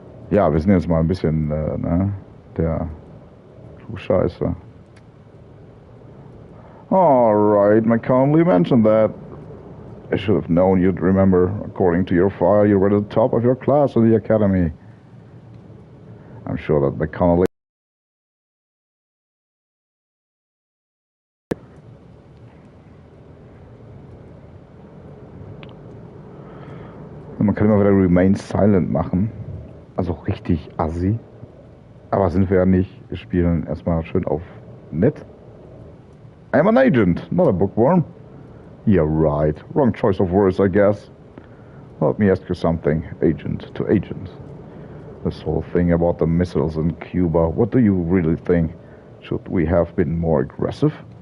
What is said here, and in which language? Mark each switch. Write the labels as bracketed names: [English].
[German] Ja, wir sind jetzt mal ein bisschen, der Scheiße. [English] Alright, McConley mentioned that. I should have known you'd remember. According to your file, you were at the top of your class in the academy. I'm sure that McConley... [German] Man kann immer wieder Remain Silent machen. Also richtig assi. Aber sind wir ja nicht. Wir spielen erstmal schön auf nett. [English] I'm an agent, not a bookworm. Yeah, right. Wrong choice of words, I guess. Let me ask you something, agent to agent. This whole thing about the missiles in Cuba, what do you really think? Should we have been more aggressive?